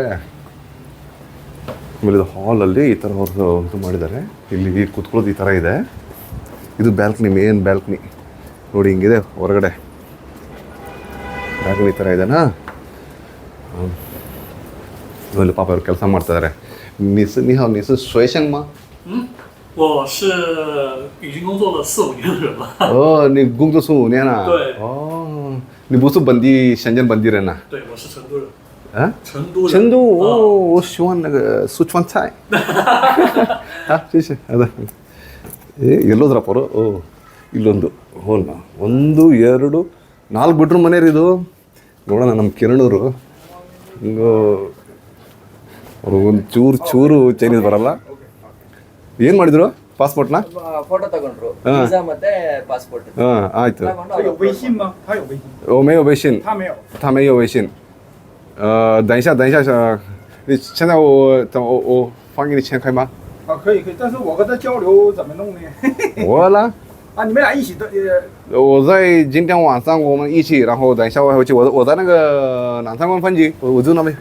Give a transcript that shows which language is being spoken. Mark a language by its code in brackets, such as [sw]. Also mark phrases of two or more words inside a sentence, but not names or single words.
[kn] ಆಮೇಲೆ ಇದು ಹಾಲಲ್ಲಿ ಈ ಥರ ಅವ್ರದ್ದು ಇದು ಮಾಡಿದ್ದಾರೆ. ಇಲ್ಲಿ ಕೂತ್ಕೊಳ್ಳೋದು ಈ ಥರ ಇದೆ. ಇದು ಬ್ಯಾಲ್ಕನಿ, [en] main balcony [kn] ನೋಡಿ. ಹಿಂಗಿದೆ ಹೊರಗಡೆ ಬ್ಯಾಲ್ಕನಿ ಈ ಥರ ಇದೆನಾ. ಇಲ್ಲಿ ಪಾಪ ಅವ್ರು ಕೆಲಸ ಮಾಡ್ತಿದ್ದಾರೆ. [zh] 你是学生吗我是已经工作了4-5年的人了。你工作15年了？对。你不是本地深圳本地人呐？对，我是成都人。啊？成都人。成都我喜欢那个四川菜。谢谢。好的。 [kn] ಎಲ್ಲೋದ್ರಪ್ಪ ಅವರು? ಇಲ್ಲೊಂದು 1 2 4 ಬೆಡ್ರೂಮ್ ಮನೆ ರೀ ಇದು. ನೋಡೋಣ ನಮ್ಮ ಕಿರಣವರು ಹಿಂಗೋ ಅವರು ಒಂದು ಚೂರು ಚೈನೀಸ್ ಬರಲ್ಲ. ಏನು ಮಾಡಿದ್ರು? ಪಾಸ್ಪೋರ್ಟ್ನ ಫೋಟೋ ತಗೊಂಡ್ರು, ವೀಸಾ ಮತ್ತೆ ಪಾಸ್ಪೋರ್ಟ್. ಆಯ್ತು. [zh] 他有微信吗？他有微信。没有微信。他没有微信。等一下，你现在我放给你钱可以吗？可以，但是我跟他交流怎么弄呢？我啦。你们俩一起的。我在今天晚上我们一起，然后等一下我回去，我在那个南三关分局，我住那边。